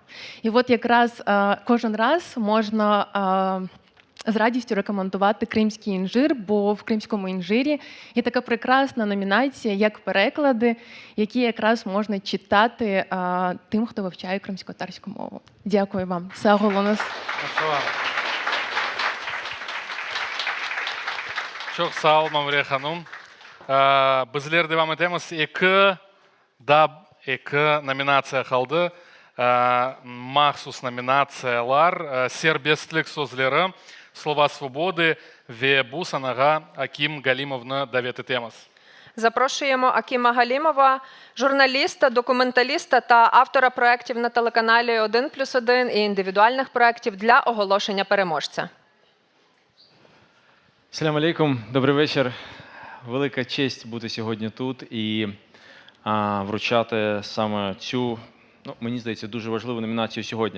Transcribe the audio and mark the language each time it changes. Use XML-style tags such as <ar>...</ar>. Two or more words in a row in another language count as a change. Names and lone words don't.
<uk>І от якраз кожен раз можна з радістю рекомендувати «Кримський інжир», бо в «Кримському інжирі» є така прекрасна номінація, як переклади, які якраз можна читати тим, хто вивчає кримсько-татарську мову. Дякую вам.</uk> <crh>Sağ olunuz. Çok sağ ol Мамурия ханым. Bizler devam etemiz. Екі номинация қалды. Махсус номинациялар. Сербестлік сөзлері,</crh> <uk>слова свободи</uk> <crh>ве бу санага Аким Галимовны давет етеміз.</crh> <uk>Запрошуємо Акіма Галімова, журналіста, документаліста та автора проєктів на телеканалі «1+1» і індивідуальних проєктів для оголошення переможця.</uk> <crh>Салям алейкум,</crh> <uk>добрий вечір. Велика честь бути сьогодні тут і вручати саме цю, мені здається, дуже важливу номінацію сьогодні.</uk>